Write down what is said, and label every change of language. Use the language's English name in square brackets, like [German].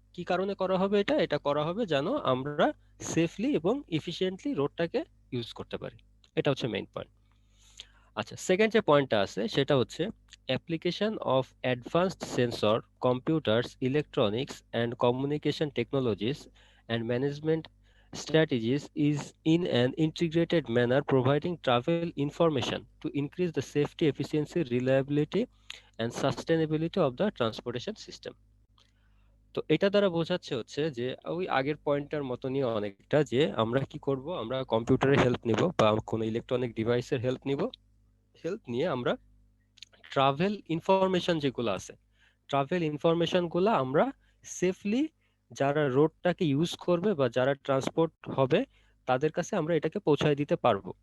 [Bangla] কি কারণে করা হবে এটা? এটা করা হবে যেন আমরা সেফলি এবং ইফিশিয়েন্টলি রোডটাকে ইউজ করতে পারি। এটা হচ্ছে মেইন পয়েন্ট। আচ্ছা, সেকেন্ড যে পয়েন্টটা আছে সেটা হচ্ছে [English] Application of advanced sensor, computers, electronics and communication technologies and management strategies is in an integrated manner providing travel information to increase the safety, efficiency, reliability and sustainability of the transportation system. [Bangla] তো এটা দ্বারা বোঝাচ্ছে হচ্ছে যে ওই আগের পয়েন্টটার মতনই অনেকটা, যে আমরা কি করব, আমরা কম্পিউটারের হেল্প নিব বা কোনো ইলেকট্রনিক ডিভাইসের হেল্প নিব। হেল্প নিয়ে আমরা ট্রাভেল ইনফরমেশন যেগুলো আছে, ট্রাভেল ইনফরমেশন গুলো আমরা সেফলি, যারা রোডটাকে ইউজ করবে বা যারা ট্রান্সপোর্ট হবে তাদের কাছে আমরা এটাকে পৌঁছায় দিতে পারবো।